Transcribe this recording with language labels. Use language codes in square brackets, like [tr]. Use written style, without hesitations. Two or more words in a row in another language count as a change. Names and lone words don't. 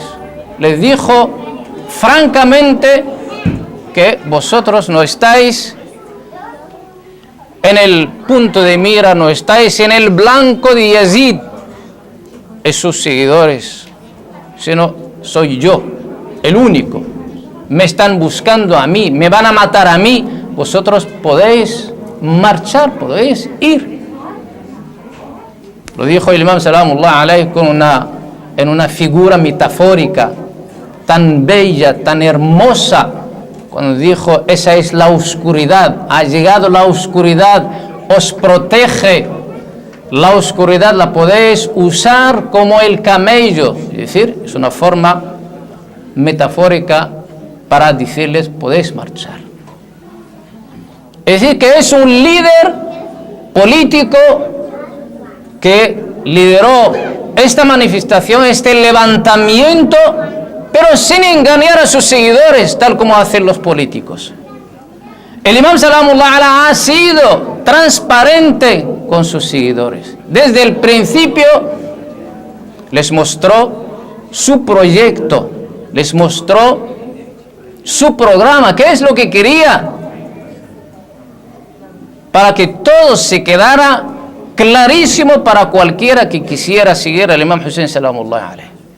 [es] Les dijo francamente que vosotros no estáis en el punto de mira, no estáis en el blanco de Yazid y sus seguidores, sino soy yo, el único. Me están buscando a mí, me van a matar a mí. Vosotros podéis marchar, podéis ir. Lo dijo el imam [ar] سلام الله عليه [es] en una figura metafórica tan bella, tan hermosa, cuando dijo: esa es la oscuridad, ha llegado la oscuridad, os protege. La oscuridad la podéis usar como el camello, es decir, es una forma metafórica para decirles: podéis marchar. Es decir, que es un líder político que lideró esta manifestación, este levantamiento, pero sin engañar a sus seguidores, tal como hacen los políticos. El imam [ar] سلام الله عليه [es] ha sido transparente con sus seguidores. Desde el principio les mostró su proyecto, les mostró su programa, qué es lo que quería, para que todo se quedara clarísimo para cualquiera que quisiera seguir al imam Hussein [ar] سلام الله عليه.